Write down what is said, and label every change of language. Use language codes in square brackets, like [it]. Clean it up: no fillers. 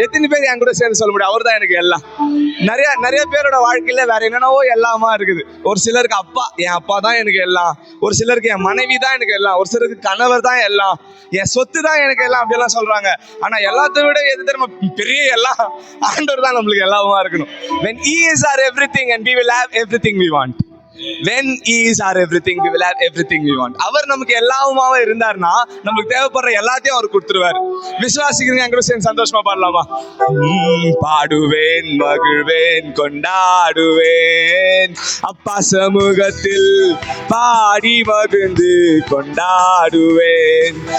[ta] எத்தனை பேர் என் கூட சேர்ந்து சொல்ல முடியும் அவர் தான் எனக்கு எல்லாம்? நிறைய பேரோட வாழ்க்கையில வேற என்னென்னவோ எல்லாமா இருக்குது. ஒரு சிலருக்கு அப்பா, என் அப்பா தான் எனக்கு எல்லாம். ஒரு சிலருக்கு என் மனைவி தான் எனக்கு எல்லாம். ஒரு சிலருக்கு கணவர் தான் எல்லாம். என் சொத்து தான் எனக்கு எல்லாம் அப்படியெல்லாம் சொல்றாங்க. ஆனா எல்லாத்த விட எது தெரியுமா பெரிய எல்லாம்? ஆண்டவர் தான் நம்மளுக்கு எல்லாமா இருக்கணும். [en] When he is our everything and we will have everything we want. When he is our everything, we will have everything we want. [ta] அவர் நமக்கு எல்லாமாவே இருந்தார்னா நமக்கு தேவைப்படுற எல்லாத்தையும் அவர் கொடுத்துருவாரு. விசுவாசிக்கிறீங்க? என் கூட சேர்ந்து சந்தோஷமா பாடலாமா? பாடுவேன், மகிழ்வேன், கொண்டாடுவேன், அப்பா சமூகத்தில் பாடி மகிழ்ந்து கொண்டாடுவேன்.